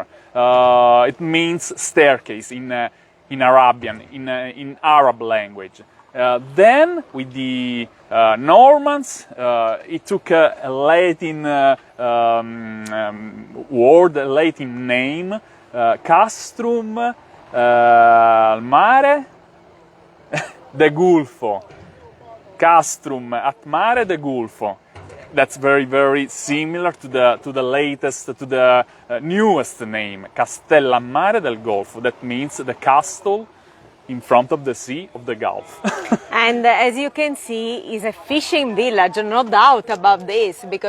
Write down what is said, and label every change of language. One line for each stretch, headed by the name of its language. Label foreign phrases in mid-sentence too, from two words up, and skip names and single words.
English: It means staircase in Arabian, in Arab language. Then, with the Normans, it took a Latin word, a Latin name, Castrum al mare de Golfo. Castrum at mare de Golfo. That's very, very similar to the latest, to the newest name, Castellammare del Golfo. That means the castle in front of the sea of the Gulf. And as you can see, it's a fishing village, no doubt about this, because